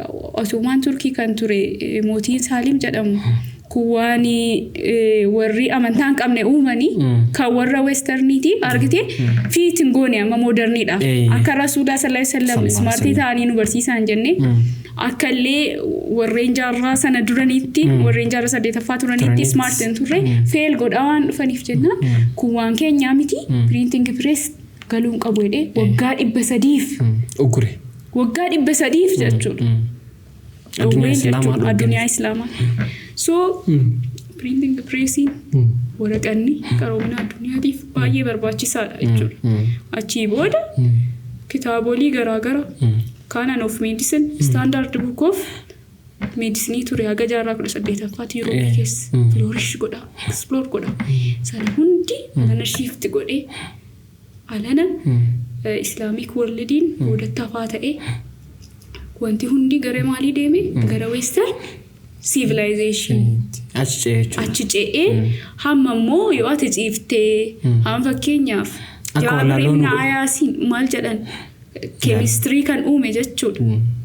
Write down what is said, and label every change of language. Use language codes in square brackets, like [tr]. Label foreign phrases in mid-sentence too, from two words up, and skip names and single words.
[om] Ottoman Turkii kan ture mootiin Saalim jedhamu kuwaani warri amantaan qabne uumanii kan warra westerniiti argite fiitin goone amma moderniidha akka rasuula [ar] صلى الله عليه وسلم [om] smartii ta'anii nu barsiisan jenne akka illee warreen jaarraa sana duraniitti warreen jaarraa 8ffaa turaniitti smartiin turre fail godhaa waan dhufaniif jenna kuwaan keenyaa miti [en] printing press [om] galuun qabu jedhee waggaa 300 ugure waggaa 300 jechuudha addunyaa islaamaa so [en] printing pressing [om] waraqanni qaroomina addunyaatiif baay'ee barbaachisaadha jechuudha achi booda kitaabolee garaagara [en] canon of medicine standard book of medicine [om] ture haga jaarraa 18ffaatti Europe keessa flourish godha explore godha sana hundi alana shift godhee alana islamic worldiin boodatti ta'e wanti hundi gara maalii deeme gara [en] western civilization [om] achi ce'ee hamma immoo yoo ati ciiftee hamma fakkeenyaaf Jaabir ibn Ayaasiin maal jedhan chemistry kan uume jechuudha.